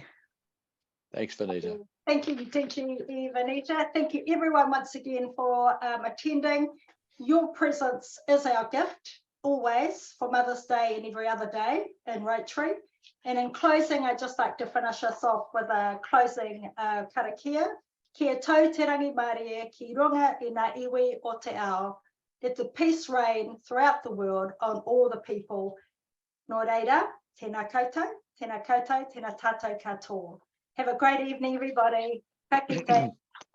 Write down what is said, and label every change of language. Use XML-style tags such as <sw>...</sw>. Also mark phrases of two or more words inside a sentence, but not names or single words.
<en>Thanks, Vanita. Thank you, Vanita. Thank you, everyone, once again for attending. Your presence is our gift, always, for Mother's Day and every other day in Rotary. And in closing, I'd just like to finish us off with a closing karakia.</en> <mi>Kia tau te rangi Māori ki runga i ngā iwi o te ao.</mi> <en>Let the peace reign throughout the world on all the people.</en> <mi>Nō reira, tēnā koutou, tēnā tātou katoa.</mi> <en>Have a great evening, everybody.</en> <mi>Ka kite.</mi>